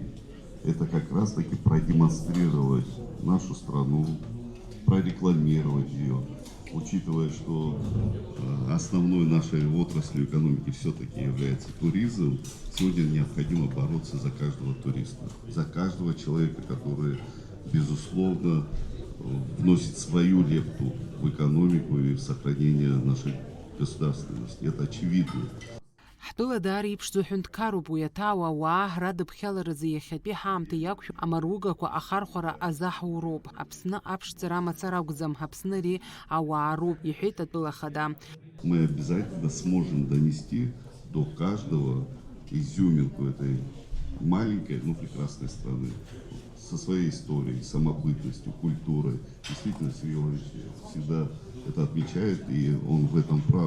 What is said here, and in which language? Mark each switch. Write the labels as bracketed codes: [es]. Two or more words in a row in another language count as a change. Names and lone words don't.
[ru] Это как раз-таки продемонстрировать нашу страну, прорекламировать ее, учитывая, что основной нашей отраслью экономики все-таки является туризм. Сегодня необходимо бороться за каждого туриста, за каждого человека, который, безусловно, вносит свою лепту в экономику и в сохранение нашей государственности. Это очевидно. [ab] Ҳтәыла даара иԥшӡоу ҳәынҭқарроуп уи аҭаауа, ауаа ҳрадыԥхьаларазы иахьатәи ҳаамҭа иақәшәо амаругақәа ахархәара азаҳуроуп. Аԥсны аԥшӡара амацара акәӡам, Аԥсны ари ауаароуп, иҳәеит атәыла ахада. [ru] Мы обязательно сможем донести до каждого изюминку этой маленькой, но прекрасной страны, со своей историей, самобытностью, культурой. Действительно, Сергей Валерьевич всегда это отмечает, и он в этом прав.